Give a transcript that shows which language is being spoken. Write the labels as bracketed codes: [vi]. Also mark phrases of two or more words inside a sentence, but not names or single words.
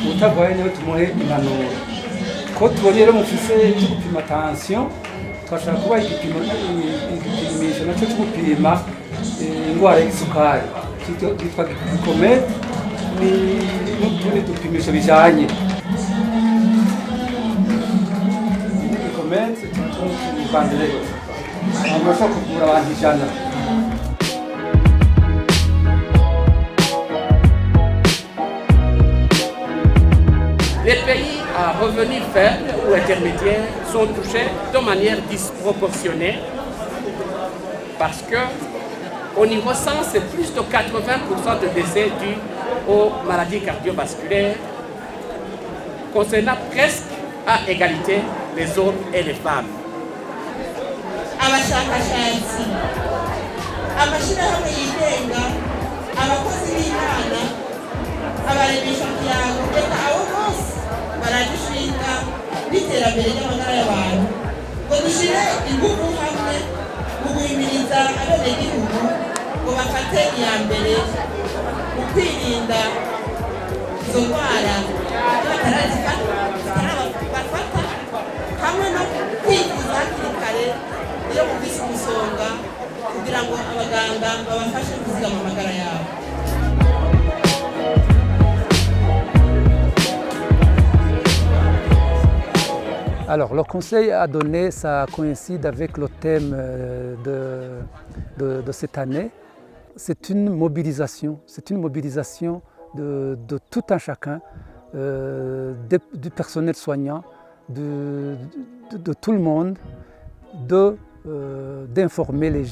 [rn] utarwaye niwe tumuhe impanuro ko tubonye rero mufise cyo gupima tension twashaka kuba igipimisho nacyo cyo gupima indwara y'isukari cyitwa glycemie n'utundi dupimisho bijanye glycemie tubandere abantu bashobora kuvura abantu 100. [fr] Les pays à revenus faibles ou intermédiaires sont touchés de manière disproportionnée parce qu'on y recense plus de 80% de décès dus aux maladies cardiovasculaires, concernant presque à égalité les hommes et les femmes. [rn] Abashakashatsi, amashirahamwe yigenga, abakozi b'Imana, abaremesha kiyago, eka abo bose baragushinga n'iterambere ry'amagara y'abantu ngo dushire ingufu hamwe mu guhimiriza abenegihugu ngo bafate iya mbere mu kwirinda izo ndwara bafata hamwe no kwivuza hakiri kare iyo bumvise umusonga kugira ngo abaganga babafashe kuzigama amagara yabo. [fr] Alors, le conseil à donner, ça coïncide avec le thème de cette année. C'est une mobilisation de tout un chacun, du personnel soignant, de tout le monde, d'informer les